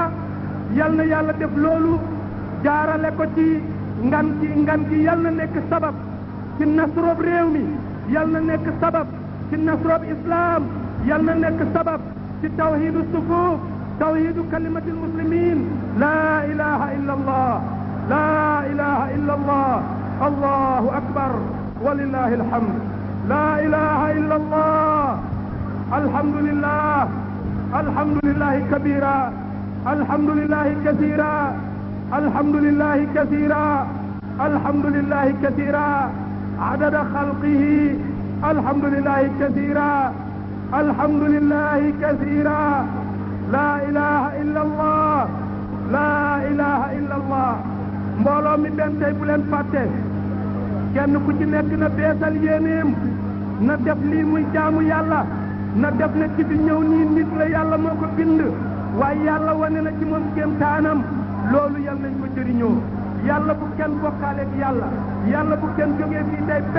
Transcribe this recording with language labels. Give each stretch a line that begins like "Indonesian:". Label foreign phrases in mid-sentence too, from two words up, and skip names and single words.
Wolof: yal na yàlla def loolu jaarale ko ci ngan gi yal na nekk sabab ci nasroob réew mi, yal na nekk sabab ci nasroob islam, yal na nekk sabab ci
Arabic: توحيد الصفوف توحيد كلمة المسلمين لا إله إلا الله لا إله إلا الله الله أكبر ولله الحمد. لا إله إلا الله، الحمد لله، الحمد لله كبيرا، الحمد لله كثيرا، الحمد لله كثيرا، الحمد لله كثيرا، عدد خلقه، الحمد لله كثيرا، الحمد لله كثيرا، لا إله إلا الله، لا إله إلا الله.
Wolof: mbooloo mi benn tey bu leen fàtte, kenn ku ci nekk na beesal yéeneem, na def lii muy jaamu yàlla, na def ne ci bi ñëw nii nit la yàlla moo ko bind, waaye yàlla wane na ci moom kéemtaanam. loolu yal nañ ko jëriñoo. yàlla bu kenn bokkaaleeg yàlla, yàlla bu kenn jógee fii day perte.